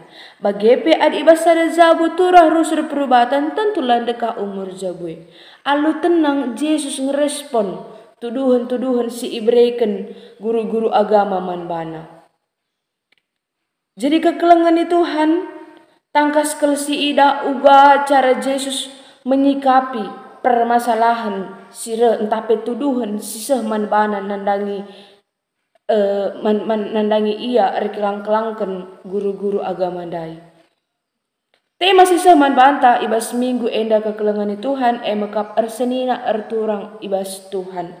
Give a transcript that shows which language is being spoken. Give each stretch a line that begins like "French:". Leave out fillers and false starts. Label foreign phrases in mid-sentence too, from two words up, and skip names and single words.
Batak Karo: Bagepe adi basada zabu turah rusur perubatan, tentu landekah umur zabue. Alu tenang Yesus ngerespon tuduhan-tuduhan si ibrekan guru-guru agama manbana. Jadi kekelengan ni Tuhan, tangkas kel si ida uga
Indonesian: cara Yesus menyikapi permasalahan
Batak Karo: sire entah petuduhan sisah manbana nandangi nandangi ia rekelang-kelangkan guru-guru agama dai. Tema sisah manbanta ibas minggu enda kekelengan Tuhan mekap arsenina arturang ibas Tuhan.